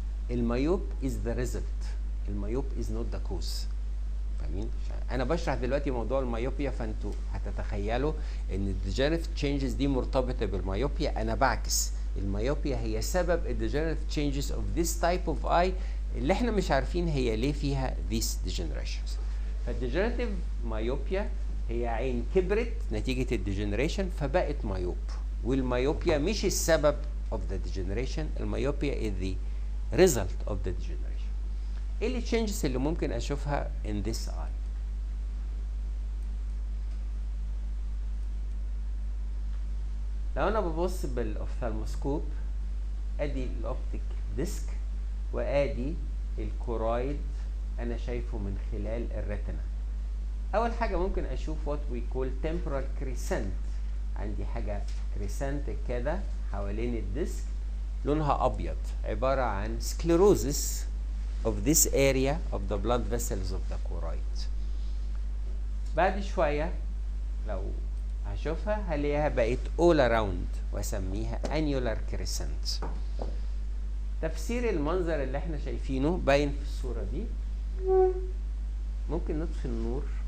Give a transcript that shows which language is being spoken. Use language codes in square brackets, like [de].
[en] المايوب is the result، المايوب is not the cause. [ar] فاهمين؟ انا بشرح دلوقتي موضوع المايوبيا، فانتوا هتتخيلوا ان الديجنراتيف تشينجز دي مرتبطه بالمايوبيا. انا بعكس، المايوبيا هي سبب الديجنراتيف تشينجز اوف ذيس تايب اوف اي اللي احنا مش عارفين هي ليه فيها these degenerations. فالديجنراتيف مايوبيا هي عين كبرت نتيجه الديجنريشن فبقت مايوب، والمايوبيا مش السبب of the degeneration، المايوبيا is the result of the degeneration. ايه اللي changes اللي ممكن اشوفها in this eye؟ لو انا ببص بالاوفثالموسكوب ادي الاوبتيك ديسك وادي الكورايد انا شايفه من خلال الريتنا. [en] اول حاجه ممكن اشوف what we call temporal crescent. عندي حاجه كريسنت كده حوالين الديسك لونها ابيض، عباره عن sclerosis of this area of the blood vessels of the choroid. [ar] بعد شويه لو هشوفها هلاقيها بقت all around واسميها annular crescent. تفسير المنظر اللي احنا شايفينه باين في الصوره دي. ممكن نطفي النور.